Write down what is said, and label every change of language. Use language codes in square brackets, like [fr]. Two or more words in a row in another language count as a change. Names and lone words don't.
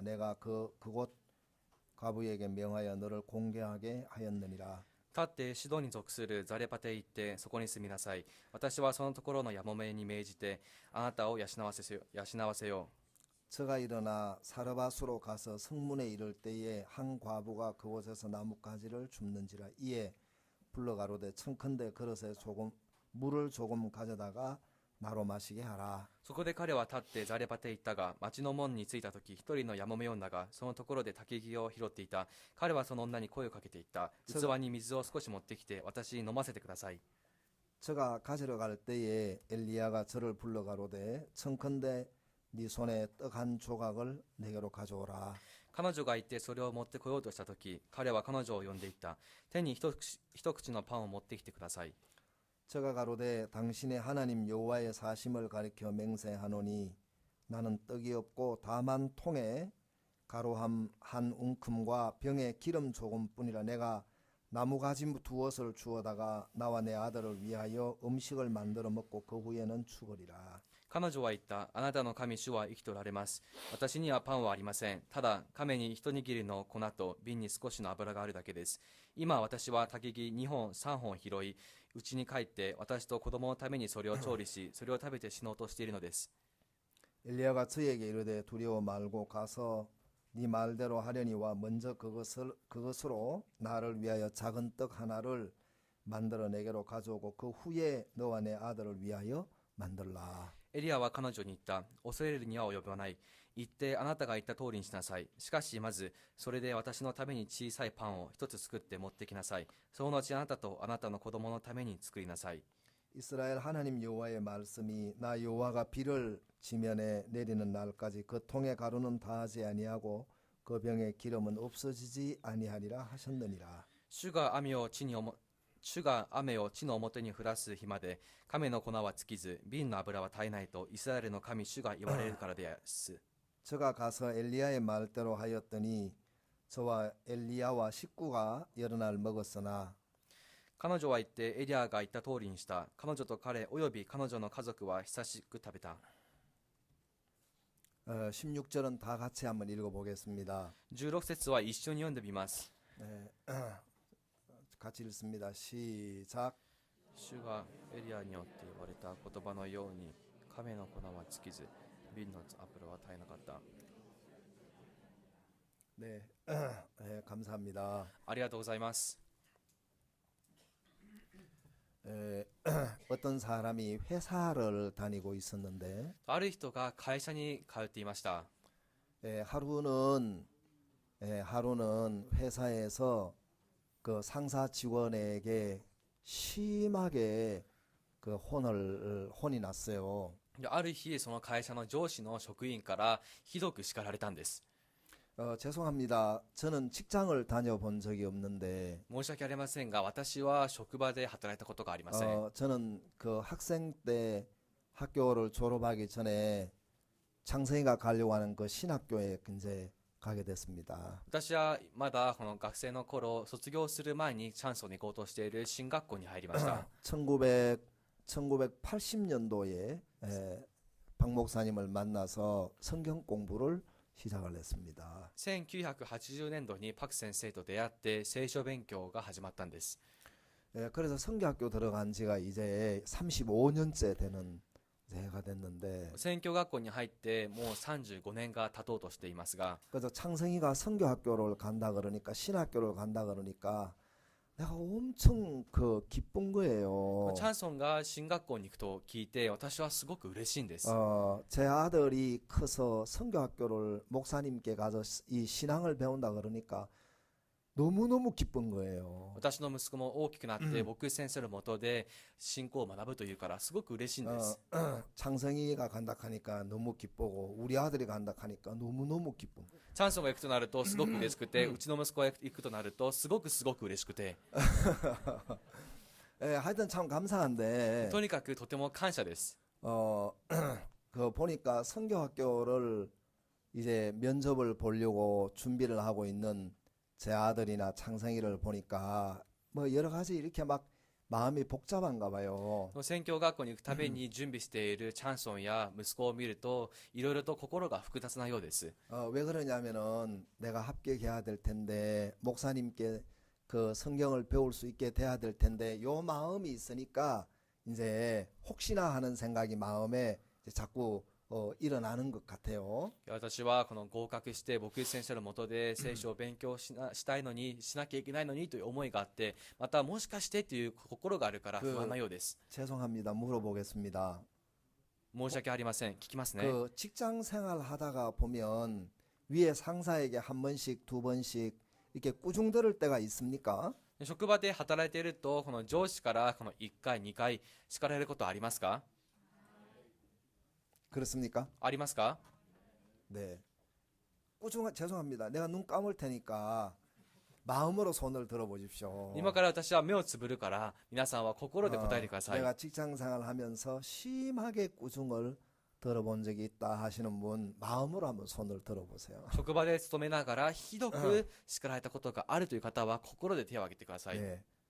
[ko] 내가 그곳 과부에게 명하여 너를 공개하게 하였느니라. [ja] 立ってシドに属するザレパテへ行ってそこに住みなさい。私はそのところのやもめに命じてあなたを養わせよう。 [ko] 저가 일어나 사르바수로 가서 성문에 이를 때에 한 과부가 그곳에서 나뭇가지를 줍는지라. 이에 불러가로되 청컨대 그릇에 물을 조금 가져다가 나로 마시게 하라. [ja] そこで彼は立ってザレパテへ行ったが、町の門に着いた時、一人のやもめ女がそのところで焚き木を拾っていた。彼はその女に声をかけていった。器に水を少し持ってきて私に飲ませてください。 [ko] 저가 가지러 갈 때에 엘리야가 저를 불러가로되 청컨대 네 손에 떡 한 조각을 내게로 가져오라. [ja] 彼女が行ってそれを持ってこようとした時、彼は彼女を呼んでいった。手に一口のパンを持ってきてください。 [ko] 저가 가로되 당신의 하나님 여호와의 사심을 가리켜 맹세하노니 나는 떡이 없고 다만 통에 가루함 한 웅큼과 병에 기름 조금뿐이라. 내가 나무가지 두엇을 주어다가 나와 내 아들을 위하여 음식을 만들어 먹고 그 후에는 죽으리라. [ja] 彼女は言った。あなたの神主は生きておられます。私にはパンはありません。ただ、亀に一握りの粉と瓶に少しの油があるだけです。今私は焚き木2本3本拾い、家に帰って私と子供のためにそれを調理し、それを食べて死のうとしているのです。 [ko] 엘리야가 저에게 이르되 두려워 말고 가서 네 말대로 하려니와 먼저 그것으로 나를 위하여 작은 떡 하나를 만들어 내게로 가져오고 그 후에 너와 내 아들을 위하여 만들라. [ja] エリアは彼女に言った。恐れるには及ばない。行ってあなたが言った通りにしなさい。しかしまず、それで私のために小さいパンを一つ作って持ってきなさい。その後あなたとあなたの子供のために作りなさい。 [ko] 이스라엘 하나님 여호와의 말씀이 나 여호와가 비를 지면에 내리는 날까지 그 통의 가루는 다하지 아니하고 그 병의 기름은 없어지지 아니하리라 하셨느니라. [ja] 主が雨を地の表に降らす日まで、亀の粉は尽きず、瓶の油は絶えないと、イスラエルの神主が言われるからです。 [ko] 저가 가서 엘리야의 말대로 하였더니 저와 엘리야와 식구가 여러 날 먹었으나 [ja] 彼女は言ってエリアが言った通りにした。彼女と彼および彼女の家族は久しく食べた。 [ko] 16절은 다 같이 한번 읽어보겠습니다. [ja] 16 節は一緒に読んでみます。 [ko] 네, 같이 읽습니다. 시작. [ja] 主がエリアによって言われた言葉のように、亀の粉は尽きず、瓶の油は絶えなかった。 [ko] 네, 네, 감사합니다. [ja] ありがとうございます。 [ko] 어떤 사람이 회사를 다니고 있었는데 [ja] ある人が会社に通っていました。 [ko] 하루는 회사에서 그 상사 직원에게 심하게 그 혼이 났어요. [ja] ある日、その会社の上司の職員からひどく叱られたんです。 [ko] 죄송합니다. 저는 직장을 다녀본 적이 없는데 [ja] 申し訳ありませんが、私は職場で働いたことがありません。 [ko] 저는 그 학생 때 학교를 졸업하기 전에 창성이가 가려고 하는 그 신학교에 이제 가게 됐습니다. [ja] 私はまだこの学生の頃、卒業する前にチャンスをに行こうとしている進学校に入りました。 [ko] 1980년도에 박 목사님을 만나서 성경 공부를 시작을 했습니다. [ja] 1980 年度にパク先生と出会って聖書勉強が始まったんです。 [ko] 그래서 성경학교 들어간 지가 이제 35년째 되는 해가 됐는데 [ja] 宣教学校に入ってもう35年が経とうとしていますが、 [ko] 그래서 창성이가 성교학교를 간다 그러니까 신학교를 간다 그러니까 내가 엄청 그 기쁜 거예요. [ja] チャンソンが進学校に行くと聞いて、私はすごく嬉しいんです。 [ko] 제 아들이 커서 성교학교를 목사님께 가서 이 신앙을 배운다 그러니까 너무너무 기쁜 거예요. [ja] 私の息子も大きくなって牧師先生のもとで信仰を学ぶというからすごく嬉しいんです。 [ko] 창성이가 간다 하니까 너무 기쁘고 우리 아들이 간다 하니까 너무너무 기쁜 거예요. [ja] チャンソンが行くとなるとすごく嬉しくて、うちの息子が行くとなるとすごく嬉しくて、 [ko] 하여튼 참 감사한데 [ja] とにかくとても感謝です。 [ko] 그 보니까 성교학교를 이제 면접을 보려고 준비를 하고 있는 제 아들이나 창성이를 보니까 뭐 여러 가지 이렇게 막 마음이 복잡한가 봐요. [ja] 宣教学校に行くために準備しているチャンソンや息子を見ると、いろいろと心が複雑なようです。 [ko] 왜 그러냐면은 내가 합격해야 될 텐데 목사님께 그 성경을 배울 수 있게 돼야 될 텐데 요 마음이 있으니까 이제 혹시나 하는 생각이 마음에 이제 자꾸 일어나는 것 같아요. [ja] 私はこの合格して牧師先生のもとで聖書を勉強したいのに、しなきゃいけないのにという思いがあって、またもしかしてという心があるから不安なようです。 [ko] 죄송합니다. 물어보겠습니다. [ja] 申し訳ありません。聞きますね。 [ko] 그 직장 생활 하다가 보면 위에 상사에게 한 번씩 두 번씩 이렇게 꾸중 들을 때가 있습니까? [ja] 職場で働いていると、この上司からこの1回、2回叱られることはありますか？ [ko] 그렇습니까? [ja] ありますか？ [ko] 네. 죄송합니다. 내가 눈 감을 테니까 마음으로 손을 들어보십시오. [ja] 今から私は目をつぶるから、皆さんは心で答えてください。 [ko] 내가 직장 생활 하면서 심하게 꾸중을 들어본 적이 있다 하시는 분 마음으로 한번 손을 들어보세요. [ja] 職場で勤めながらひどく叱られたことがあるという方は心で手を挙げてください。